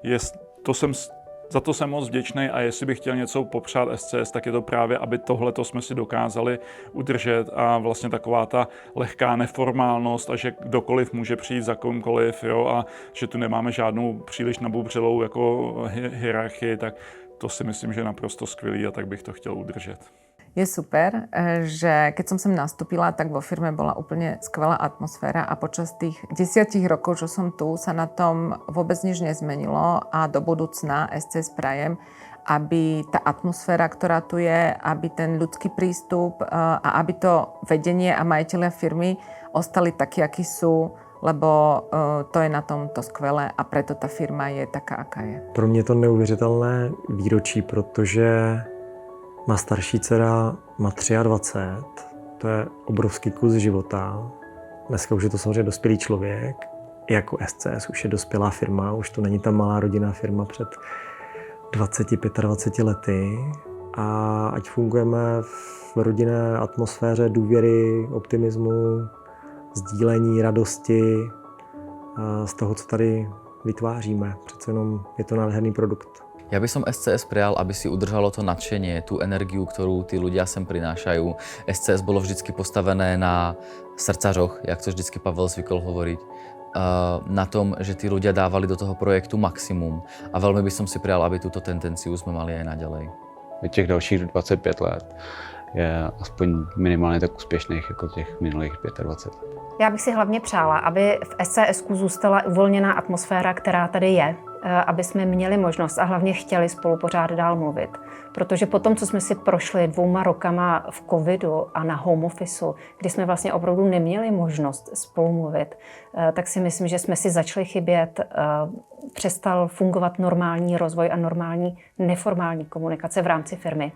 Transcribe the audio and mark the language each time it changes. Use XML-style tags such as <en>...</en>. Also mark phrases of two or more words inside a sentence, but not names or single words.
<cs>za to jsem moc vděčný a jestli bych chtěl něco popřát SCS, tak je to právě, aby tohleto jsme si dokázali udržet a vlastně taková ta lehká neformálnost a že kdokoliv může přijít za komkoliv, jo, a že tu nemáme žádnou příliš nabubřelou jako hierarchii, tak to si myslím, že je naprosto skvělý a tak bych to chtěl udržet.</cs> <sk>Je super, že keď som sem nastúpila, tak vo firme bola úplne skvelá atmosféra a počas tých 10 rokov, čo som tu, sa na tom vôbec nič nezmenilo a do budúcna SCS prajem, aby tá atmosféra, ktorá tu je, aby ten ľudský prístup a aby to vedenie a majitelia firmy ostali takí, akí sú, lebo to je na tom to skvelé a preto tá firma je taká, aká je.</sk> <cs>Pro mě to neuvěřitelné výročí, protože má starší dcera má 23, to je obrovský kus života. Dneska už je to samozřejmě dospělý člověk. Jako SCS už je dospělá firma, už to není ta malá rodinná firma před 20-25 lety. A ať fungujeme v rodinné atmosféře důvěry, optimismu, sdílení, radosti z toho, co tady vytváříme. Přece jenom je to nádherný produkt.</cs> <sk>Ja by som SCS prijal, aby si udržalo to nadšenie, tú energiu, ktorú tí ľudia sem prinášajú. SCS bolo vždycky postavené na srdcařoch, jak to vždycky Pavel zvykol hovoriť. Na tom, že tí ľudia dávali do toho projektu maximum. A veľmi by som si prijal, aby túto tendenciu sme mali aj naďalej.</sk> <cs>Těch dalších 25 let je aspoň minimálně tak úspěšných jako těch minulých 25 let. Já bych si hlavně přála, aby v SCSku zůstala uvolněná atmosféra, která tady je, aby jsme měli možnost a hlavně chtěli spolu pořád dál mluvit. Protože po tom, co jsme si prošli 2 rokama v covidu a na home officeu, kdy jsme vlastně opravdu neměli možnost spolu mluvit, tak si myslím, že jsme si začali chybět, přestal fungovat normální rozvoj a normální neformální komunikace v rámci firmy.</cs>